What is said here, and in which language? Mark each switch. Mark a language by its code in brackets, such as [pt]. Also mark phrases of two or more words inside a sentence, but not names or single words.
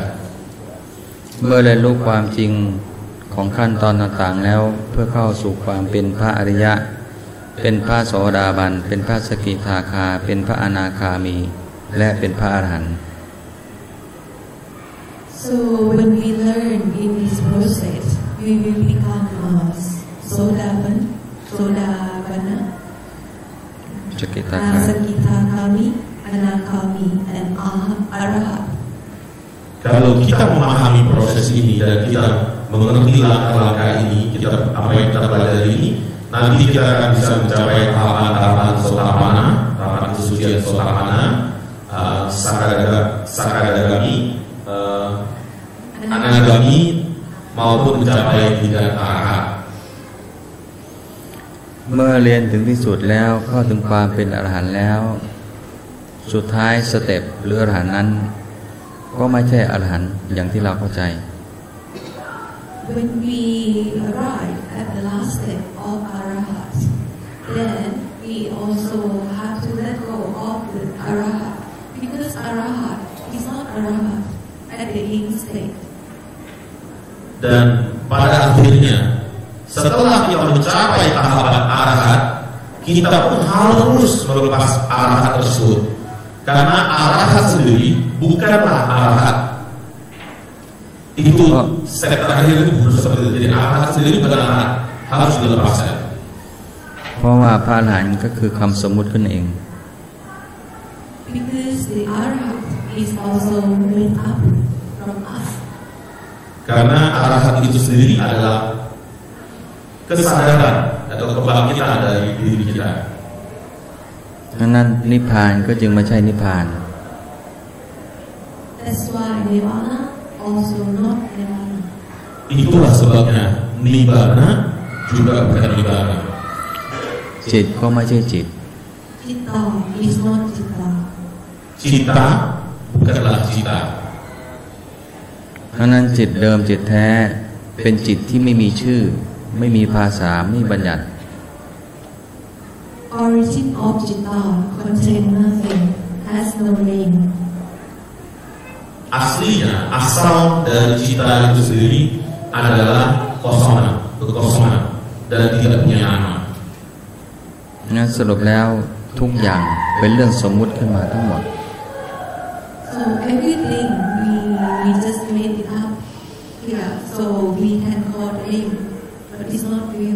[th] เมื่อเรียนรู้ความจริงของขั้นตอนต่างๆแล้วเพื่อเข้าสู่ความเป็นพระอริยะเป็นพระโสดาบันเป็นพระสกิทาคาเป็นพระอนาคามีและเป็นพระอรหันต์ [en] So when we learn in this process, we will become Sodabana, Sakitagami, Anagami, and Arahat. [id] Kalau kita memahami proses ini dan kita mengerti langkah-langkah ini, apa yang kita pelajari ini, nanti kita akan bisa mencapai tahapan-tahapan Sotapana, tahapan kesucian Sotapana, Sakadagami, Anagami, maupun mencapai tingkat Arahat. [th] เมื่อเรียนถึงที่สุดแล้วเข้าถึงความเป็นอรหันต์แล้วสุดท้ายสเต็ปหรืออรหันต์นั้นก็ไม่ใช่อรหันต์อย่างที่เราเข้าใจ [en] When we arrive at the last step of Arahat, then we also have to let go of the Arahat, because Arahat is not Arahat at the instant. [id] Dan pada akhirnya, setelah kita mencapai tahapan arahat, kita pun harus melepas arahat tersebut, karena arahat sendiri bukanlah arahat. Itu step terakhir itu bukan seperti itu. Jadi arahat sendiri bukan arahat, harus dilepaskan. [th] เพราะว่าพระอรหันต์ก็คือคำสมมุติขึ้นเอง [en] Because the arahat is also made up from us. [id] Karena arahat itu sendiri adalah kesadaran atau kebangkitan dari diri kita. [th] ดังนั้นนิพพานก็จึงไม่ใช่นิพพาน [en] That's why Nirvana also not Nirvana. [id] Itulah sebabnya Nibbana juga bukan Nibbana. [th] จิตก็ไม่ใช่จิต [en] Citta is not Citta. [id] Cita bukanlah cita. [th] ดังนั้นจิตเดิมจิตแท้เป็นจิตที่ไม่มีชื่อไม่มีภาษาไม่บัญญัติ [en] Origin of Citta contain nothing, has no name. [id] Aslinya, asal dari cita itu sendiri adalah kekosongan dan tidak punya nama. [th] งั้นสรุปแล้วทุกอย่างเป็นเรื่องสมมุติขึ้นมาทั้งหมด [en] So everything we just made it up here, so we can call name, but it's not real.